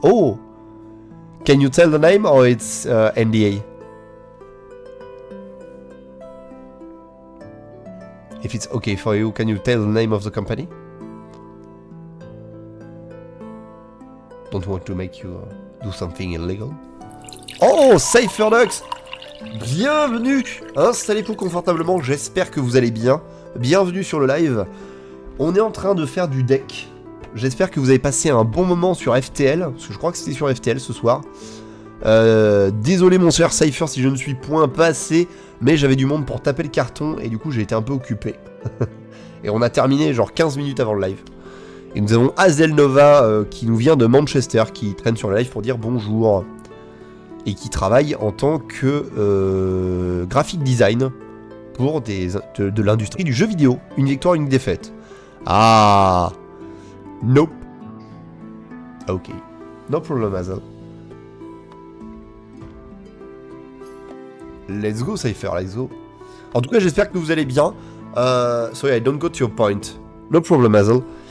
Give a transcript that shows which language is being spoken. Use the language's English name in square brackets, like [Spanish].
[English] Oh, can you tell the name or it's NDA? If it's okay for you, can you tell the name of the company? Don't want to make you do something illegal. [French] Oh, Cypherdux! Bienvenue! Installez-vous confortablement, j'espère que vous allez bien. Bienvenue sur le live. On est en train de faire du deck. J'espère que vous avez passé un bon moment sur FTL, parce que je crois que c'était sur FTL ce soir. Désolé mon cher Cypher si je ne suis point passé, mais j'avais du monde pour taper le carton, et du coup j'ai été un peu occupé. Et on a terminé genre 15 minutes avant le live. Et nous avons Azel Nova qui nous vient de Manchester, qui traîne sur le live pour dire bonjour. Et qui travaille en tant que graphic design pour de l'industrie du jeu vidéo. Une victoire, une défaite. [English] Ah, nope. Ok. No problem, Azel. Let's go, Cypher, let's go. [French] En tout cas, j'espère que vous allez bien. [English] Sorry, I don't go to your point. No problem, Azel.